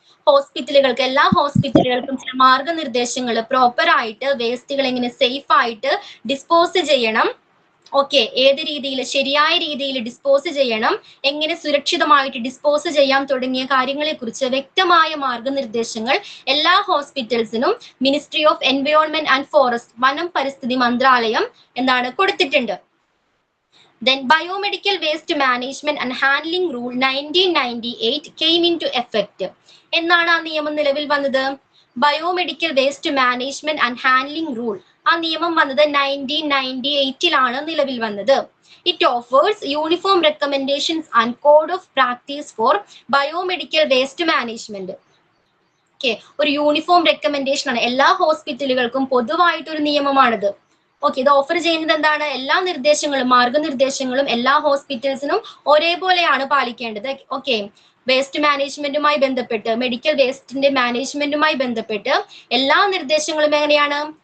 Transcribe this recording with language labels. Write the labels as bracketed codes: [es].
[ml] ഹോസ്പിറ്റലുകൾക്ക്, എല്ലാ ഹോസ്പിറ്റലുകൾക്കും ചില മാർഗനിർദ്ദേശങ്ങൾ, പ്രോപ്പർ ആയിട്ട് വേസ്റ്റുകൾ എങ്ങനെ സേഫ് ആയിട്ട് ഡിസ്പോസ് ചെയ്യണം, ഓക്കെ, ഏത് രീതിയിൽ, ശരിയായ രീതിയിൽ ഡിസ്പോസ് ചെയ്യണം, എങ്ങനെ സുരക്ഷിതമായിട്ട് ഡിസ്പോസ് ചെയ്യാം തുടങ്ങിയ കാര്യങ്ങളെ കുറിച്ച് വ്യക്തമായ മാർഗനിർദ്ദേശങ്ങൾ എല്ലാ ഹോസ്പിറ്റൽസിനും ministry of environment and forest, വനം പരിസ്ഥിതി മന്ത്രാലയം എന്താണ് കൊടുത്തിട്ടുണ്ട്. [en] Then Biomedical Waste Management and Handling Rule 1998 came into effect. [ml] എന്നാണ് ആ നിയമം നിലവിൽ വന്നത്? Biomedical waste management and handling rule, ആ നിയമം വന്നത് 1998 നിലവിൽ വന്നത്. [en] It offers uniform recommendations and code of practice for biomedical waste management. [ml] Okay, ഒരു യൂണിഫോം റെക്കമെൻഡേഷൻ ആണ്, എല്ലാ ഹോസ്പിറ്റലുകൾക്കും പൊതുവായിട്ടൊരു നിയമമാണിത്. ഓക്കെ, ഇത് ഓഫർ ചെയ്യുന്നത് എന്താണ്? എല്ലാ നിർദ്ദേശങ്ങളും മാർഗനിർദ്ദേശങ്ങളും എല്ലാ ഹോസ്പിറ്റൽസിനും ഒരേപോലെയാണ് പാലിക്കേണ്ടത്. ഓക്കെ, വേസ്റ്റ് മാനേജ്മെന്റുമായി ബന്ധപ്പെട്ട്, മെഡിക്കൽ വേസ്റ്റിന്റെ മാനേജ്മെന്റുമായി ബന്ധപ്പെട്ട് എല്ലാ നിർദ്ദേശങ്ങളും എങ്ങനെയാണ്?